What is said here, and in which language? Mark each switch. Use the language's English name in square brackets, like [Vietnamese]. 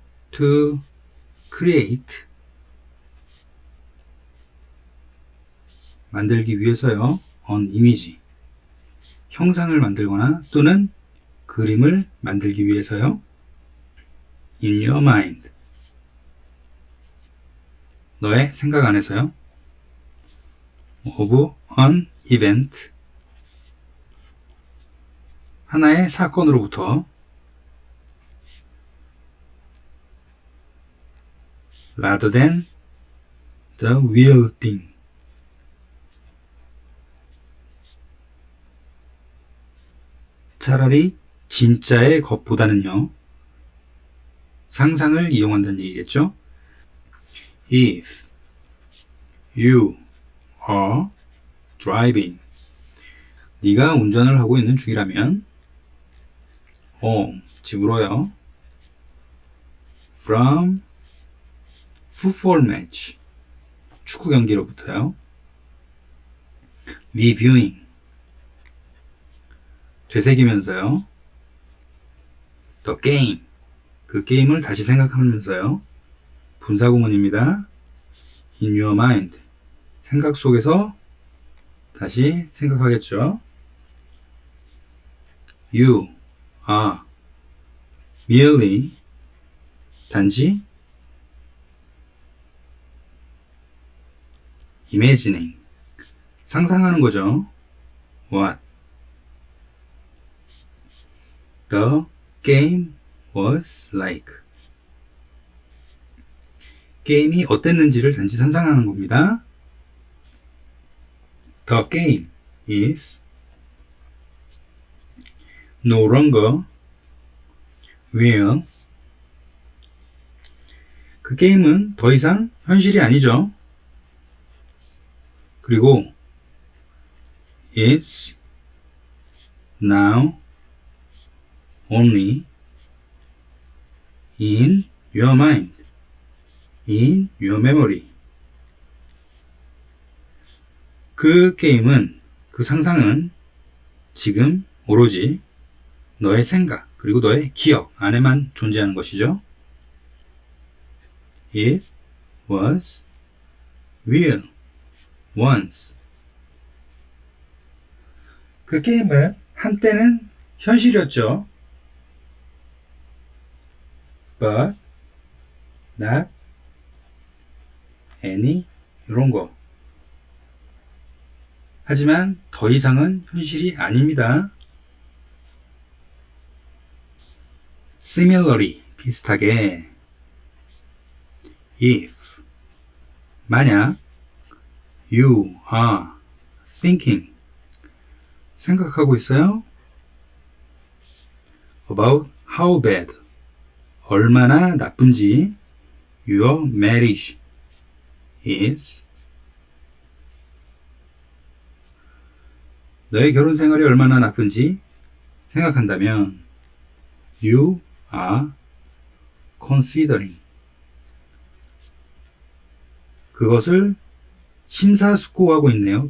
[English] to create, [Korean] 만들기 위해서요. [English] an image, [Korean] 형상을 만들거나 또는 그림을 만들기 위해서요. [English] in your mind, [Korean] 너의 생각 안에서요. [English] of an event, [Korean] 하나의 사건으로부터 [English] rather than the real thing, [Korean] 차라리 진짜의 것보다는요. 상상을 이용한다는 얘기겠죠. [English] If you are driving, [Korean] 네가 운전을 하고 있는 중이라면 home, 집으로요. [English] from football match, [Korean] 축구 경기로부터요. [English] reviewing, [Korean] 되새기면서요. [English] the game, [Korean] 그 게임을 다시 생각하면서요. 분사구문입니다. [English] In your mind. [Korean] 생각 속에서 다시 생각하겠죠. [English] You are merely 단지 imagining [Korean] 상상하는 거죠. [English] What the game was like. [Korean] 게임이 어땠는지를 단지 상상하는 겁니다. [English] The game is no longer real. [Korean] 그 게임은 더 이상 현실이 아니죠. [English] 그리고 it's now only in your mind, in your memory. [Korean] 그 게임은, 그 상상은 지금 오로지 너의 생각 그리고 너의 기억 안에만 존재하는 것이죠. [English] It was real once. [Korean] 그 게임은 한때는 현실이었죠. [English] But not any [Korean] 이런 거. 하지만 더 이상은 현실이 아닙니다. [English] Similarly, 비슷하게 if 만약 you are thinking [Korean] 생각하고 있어요? [English] About how bad [Korean] 얼마나 나쁜지 [English] your marriage is [Korean] 너의 결혼 생활이 얼마나 나쁜지 생각한다면 [English] you are considering [Korean] 그것을 심사숙고하고 있네요.